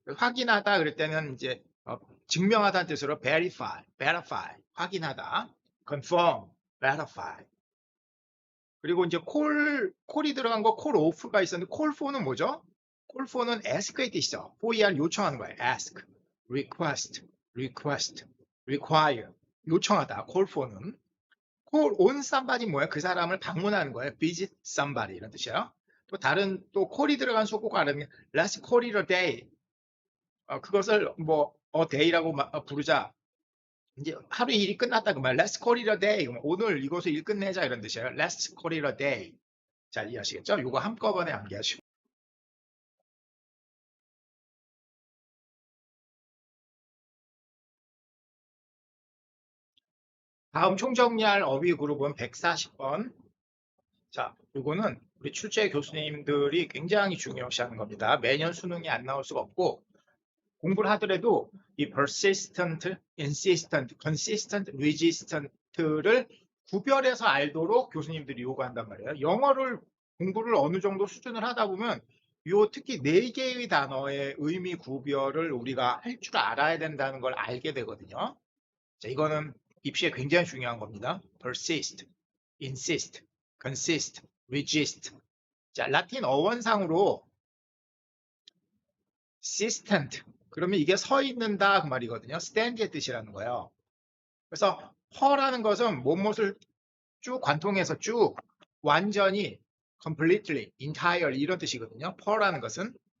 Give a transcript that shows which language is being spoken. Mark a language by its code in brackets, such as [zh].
[ko] 확인하다 그럴 때는 이제 증명하다는 뜻으로 verify, 확인하다, confirm, verify. 그리고 이제 콜이 들어간 거 call off가 있었는데 call for는 뭐죠? call for는 ask의 뜻이죠. for을 요청하는 거예요. ask, request, require, 요청하다. call for는 call on somebody 뭐예요? 그 사람을 방문하는 거예요. visit somebody 이런 뜻이에요. 또 다른 또 call이 들어간 수꼭 알으면 [en] let's call it a day. [ko] 그것을 뭐 a day라고 부르자. 이제 하루 일이 끝났다 그 말. [en] Let's call it a day. [ko] 오늘 이것을 일 끝내자 이런 뜻이에요. [en] Let's call it a day. [ko] 잘 이해하시겠죠? 이거 한꺼번에 암기하시고. 다음 총정리할 어휘 그룹은 140번. 자, 이거는 우리 출제 교수님들이 굉장히 중요시하는 겁니다. 매년 수능이 안 나올 수가 없고 공부를 하더라도 이 persistent, insistent, consistent, resistant를 구별해서 알도록 교수님들이 요구한단 말이에요. 영어를 공부를 어느 정도 수준을 하다 보면 요 특히 4개의 단어의 의미 구별을 우리가 할 줄 알아야 된다는 걸 알게 되거든요. 자, 이거는 입시에 굉장히 중요한 겁니다. persist, insist, consist, resist. 자, 라틴 어원상으로 sistent 그러면 이게 서 있는다 그 말이거든요. stand의 뜻이라는 거예요. 그래서 per라는 것은 무엇을 쭉 관통해서 쭉 완전히 completely, entirely 이런 뜻이거든요. per라는 것은.